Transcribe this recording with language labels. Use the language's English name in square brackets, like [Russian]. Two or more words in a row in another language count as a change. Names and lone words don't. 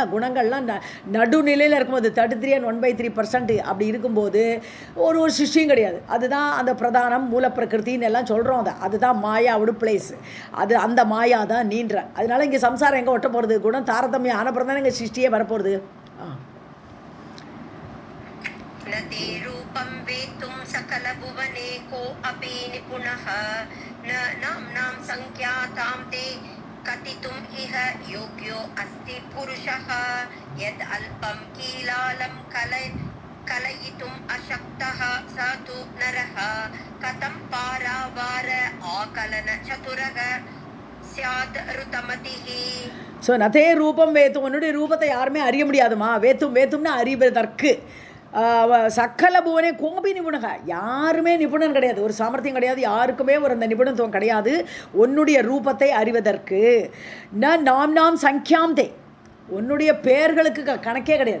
[Tamil] குணங்கள்லாம் நடுநிலையில் இருக்கும்போது 33 and 1/3% அப்படி இருக்கும்போது ஒரு சிருஷ்டியும் கிடையாது. அதுதான் அந்த பிரதானம், மூல பிரகிருத்தின்னு எல்லாம் சொல்கிறோம். அதுதான் மாயாவோட பிளேஸ். அது அந்த மாயா தான் நீன்ற. அதனால இங்கே சம்சாரம் எங்கே ஒட்ட போகிறது? குணம் தாரதமியம் ஆனப்புறம் தானே இங்கே சிருஷ்டியே வரப்போகிறது. [Sanskrit] नते रूपं वेत्तुं सकलभुवने को अपि निपुणः न नाम्नां संख्यातां ते कथितुम् इह योग्यो अस्ति पुरुषः यद् अल्पं कीलालं कलयितुम् अशक्तः स तु नरः कथं पारावार आकलन चतुरः स्यात् ऋतमतिः. [Tamil] ஸோ [Sanskrit] न ते रूपं वेत्तुम्, [Tamil] உன்னுடைய ரூபத்தை யாருமே அறிய முடியாதுமா. வேத்தும்னா அறிவதற்கு. [Sanskrit] सकल भुवने कोऽपि निपुणः, [Tamil] யாருமே நிபுணன் கிடையாது, ஒரு சாமர்த்தியம் கிடையாது, யாருக்குமே ஒரு அந்த நிபுணத்துவம் கிடையாது உன்னுடைய ரூபத்தை அறிவதற்கு. [Sanskrit] नाम संख्याम् ते, [Tamil] உன்னுடைய பெயர்களுக்கு கணக்கே கிடையாது.